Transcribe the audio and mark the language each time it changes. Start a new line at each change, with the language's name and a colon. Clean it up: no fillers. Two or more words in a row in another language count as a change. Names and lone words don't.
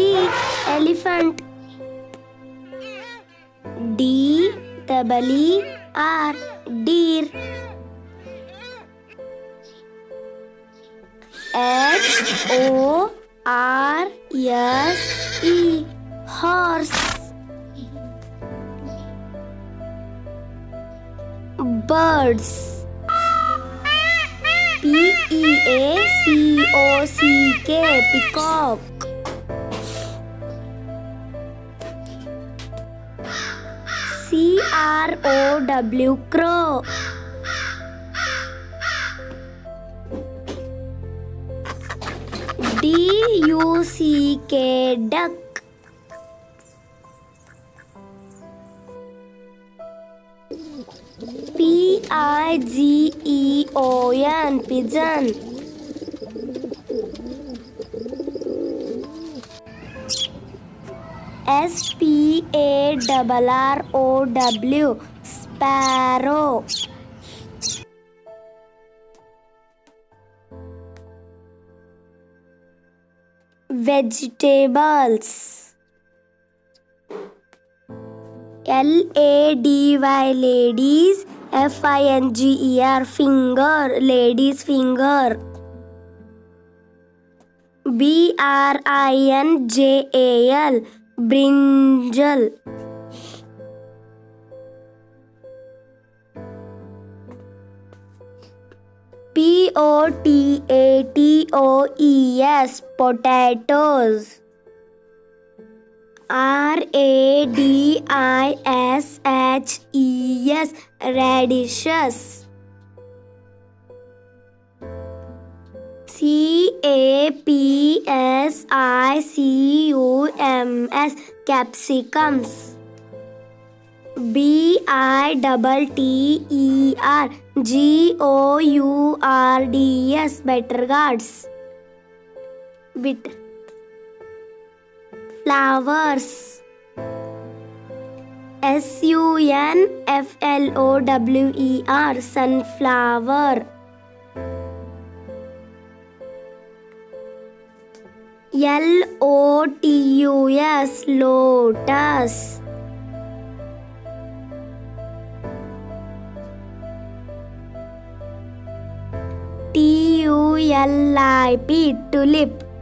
English: Elephant. D-E-E-R. Deer. H-O-R-S-E. Horse. Birds. P-E-A-C-O-C-K. Peacock. C-R-O-W. Crow. D-U-C-K. Duck. P-I-G-E-O-N. Pigeon. S-P-A-R-R-O-W. Sparrow. Vegetables. L-A-D-Y. Ladies. F-I-N-G-E-R. Finger. Ladies finger. B-R-I-N-J-A-L. Brinjal. P-O-T-A-T-O-E-S. Potatoes. R-A-D-I-S-H-E-S. Radishes. C-A-P-S-I-C-U-M-S. Capsicums. B-I-T-T-E-R. G-O-U-R-D-S. Better gourds. Bitter. Flowers. S-U-N-F-L-O-W-E-R. Sunflower. L-O-T-U-S. Lotus. T-U-L-I-P. Tulip.